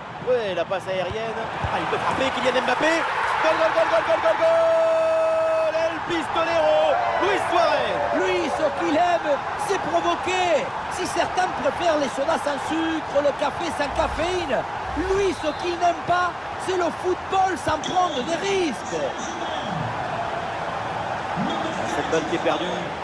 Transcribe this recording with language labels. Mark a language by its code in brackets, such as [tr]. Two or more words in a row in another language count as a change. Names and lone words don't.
[fr] Ouais, la passe aérienne. Ah, il peut frapper, Kylian Mbappé. [es] Gol, gol, gol, gol, gol, gol, gol. El Pistolero, Luis Suarez. [fr] Lui, ce qu'il aime, c'est provoquer. Si certains préfèrent les sodas sans sucre, le café sans caféine, lui, ce qu'il n'aime pas, c'est le football sans prendre des risques. Cette balle qui est perdue.